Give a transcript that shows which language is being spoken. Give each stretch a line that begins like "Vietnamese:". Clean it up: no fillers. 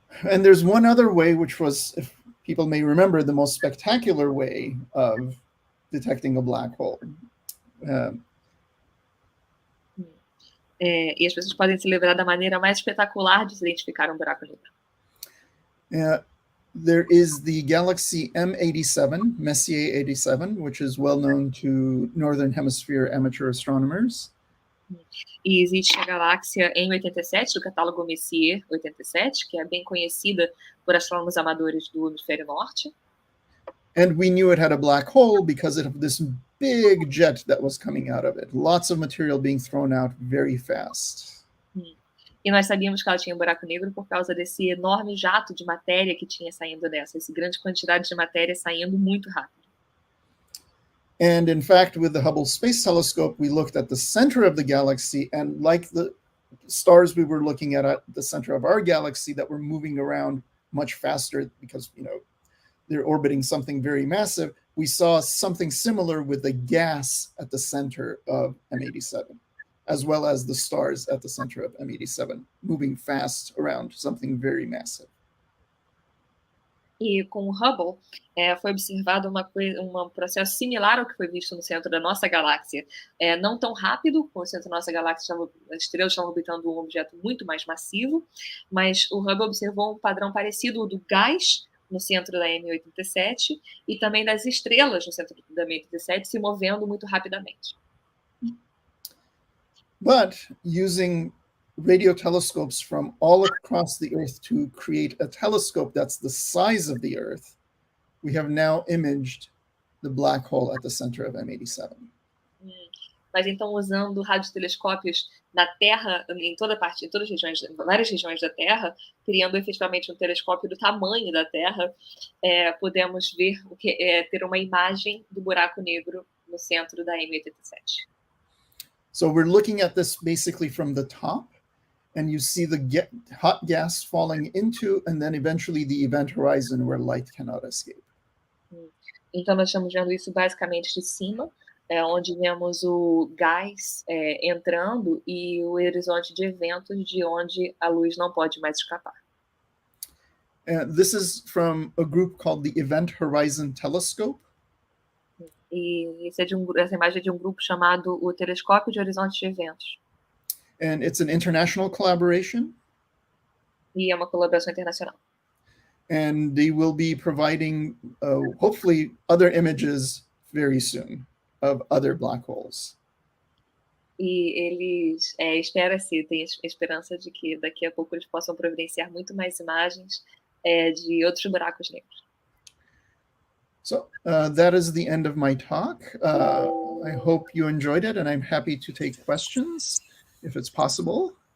English: And there's one other way, which was, if people may remember, the most spectacular way of detecting a black hole.
Portuguese: E as pessoas podem se lembrar da maneira mais espetacular de se identificar um buraco negro.
English: There is the galaxy M87, Messier 87, which is well known to Northern Hemisphere amateur astronomers.
Portuguese: E existe a galáxia M87, do catálogo Messier 87, que é bem conhecida por astrônomos amadores do hemisfério norte.
English: And we knew it had a black hole because of this big jet that was coming out of it. Lots of material being thrown out very fast.
Portuguese: E nós sabíamos que ela tinha um buraco negro por causa desse enorme jato de matéria que tinha saindo dessa, essa grande quantidade de matéria saindo muito rápido.
English: And in fact, with the Hubble Space Telescope, we looked at the center of the galaxy, and like the stars we were looking at the center of our galaxy that were moving around much faster because, they're orbiting something very massive, we saw something similar with the gas at the center of M87, as well as the stars at the center of M87, moving fast around something very massive.
Portuguese: E com o Hubble, foi observado um processo similar ao que foi visto no centro da nossa galáxia. Não tão rápido, com o centro da nossa galáxia, as estrelas estavam orbitando um objeto muito mais massivo, mas o Hubble observou um padrão parecido do gás no centro da M87 e também das estrelas no centro da M87 se movendo muito rapidamente.
English: But using radio telescopes from all across the Earth to create a telescope that's the size of the Earth, we have now imaged the black hole at the center of M87.
Portuguese: Mas então, usando radiotelescópios da Terra, em toda parte, em todas as regiões, várias regiões da Terra, criando efetivamente um telescópio do tamanho da Terra, podemos ver ter uma imagem do buraco negro no centro da M87.
English: So we're looking at this basically from the top, and you see the hot gas falling into, and then eventually the event horizon where light cannot escape.
Portuguese: Então, nós estamos vendo isso basicamente de cima, onde vemos o gás entrando e o horizonte de eventos de onde a luz não pode mais escapar.
English: This is from a group called the Event Horizon Telescope.
Portuguese: E essa imagem é de um grupo chamado o Telescópio de Horizontes de Eventos.
English: And it's an international collaboration.
Portuguese: E é uma colaboração internacional.
English: And they will be providing, hopefully, other images very soon of other black holes.
Portuguese: E eles espera-se, tem esperança de que daqui a pouco eles possam providenciar muito mais imagens de outros buracos negros.
English: So that is the end of my talk. I hope you enjoyed it, and I'm happy to take questions if it's possible.